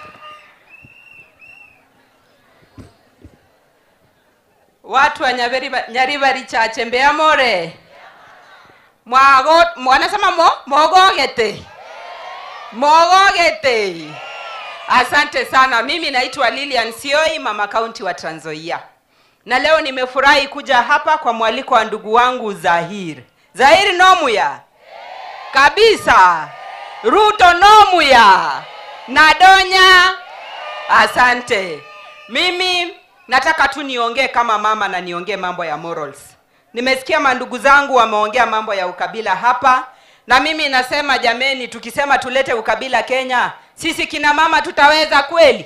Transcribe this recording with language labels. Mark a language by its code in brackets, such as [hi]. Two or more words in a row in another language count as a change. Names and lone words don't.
[sw] Watu wa Nyaribari chache Mbeya more. Wanasema mogogete. Mogogete. Asante sana. Mimi naitwa Lilian Sioi, mama kaunti wa Trans Nzoia. Na leo nimefurahi kuja hapa kwa mwaliko wa ndugu wangu Zahir. Zahir Nomuya. Kabisa. Ruto Nomuya. Nadonya. Asante. Mimi nataka tu niongee kama mama na niongee mambo ya morals. Nimesikia mandugu zangu wameongea mambo ya ukabila hapa, na mimi nasema jameni, tukisema tulete ukabila Kenya, sisi kina mama tutaweza kweli?